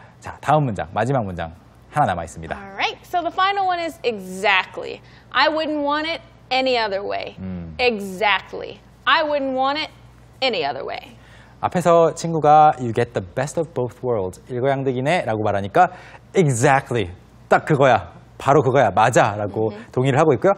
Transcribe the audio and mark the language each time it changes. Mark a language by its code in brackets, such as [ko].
[ko] 자, 다음 문장, 마지막 문장 하나 남아 있습니다. [en] All right. So the final one is exactly. I wouldn't want it any other way. Exactly. I wouldn't want it any other way. [ko] 앞에서 친구가 [en] you get the best of both worlds, [ko] 일거양득이네 라고 말하니까 [en] exactly, [ko] 딱 그거야, 바로 그거야, 맞아 라고 동의를 하고 있고요.